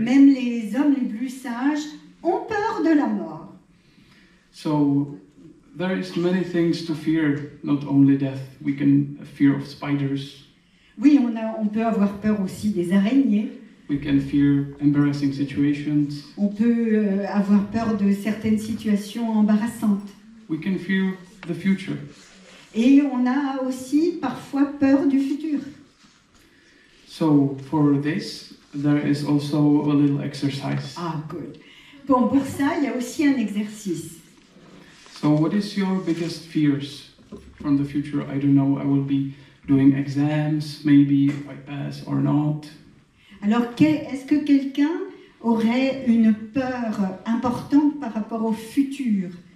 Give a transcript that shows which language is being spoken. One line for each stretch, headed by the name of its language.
French: Même les hommes les plus sages ont peur de la mort.
English: So there is many things to fear, not only death. We can fear of spiders.
French: Oui, on peut avoir peur aussi des araignées.
English: We can fear embarrassing situations.
French: On peut avoir peur de certaines situations embarrassantes.
English: We can fear the future.
French: Et on a aussi parfois peur du futur.
English: So for this, there is also a little exercise. Ah, good.
French: Bon, pour ça, il y a aussi un exercice.
English: So what is your biggest fears from the future? I don't know, I will be doing exams, maybe if I pass or not.
French: Alors, est-ce que quelqu'un aurait une peur importante par rapport au futur?